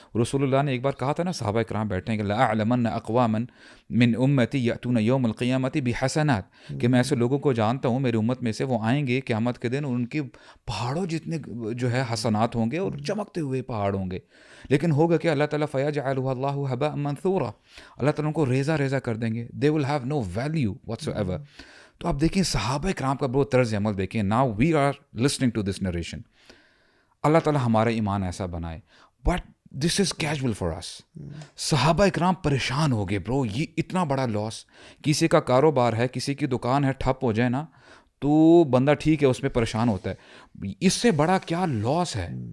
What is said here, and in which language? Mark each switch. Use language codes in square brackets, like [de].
[ur] رسول اللہ نے ایک بار کہا تھا نا صحابہ کرام بیٹھے ہیں کہ [ar] لأعلمن اقواما من امتی یأتون یوم القیامت بحسنات، [ur] کہ میں ایسے لوگوں کو جانتا ہوں میری امت میں سے وہ آئیں گے قیامت کے دن اور ان کے پہاڑوں جتنے جو ہے حسنات ہوں گے اور چمکتے ہوئے پہاڑ ہوں گے. لیکن ہوگا کہ اللہ تعالیٰ [ar] فیجعلہ اللہ ھباء منثورا، [ur] اللہ تعالیٰ ان کو ریزہ ریزہ کر دیں گے. [en] they will have no value whatsoever. [ur] تو آپ دیکھیں صحابہ کرام کا بہت طرز عمل دیکھیں. [en] Now we are listening to this narration. [ur] اللہ تعالیٰ ہمارا ایمان ایسا بنائے، [en] But this is casual for us. [ur] صحابہ اکرام پریشان ہو گئے برو، یہ اتنا بڑا لاس. کسی کا کاروبار ہے، کسی کی دکان ہے، ٹھپ ہو جائے نا تو بندہ ٹھیک ہے اس میں پریشان ہوتا ہے، اس سے بڑا کیا لاس ہے.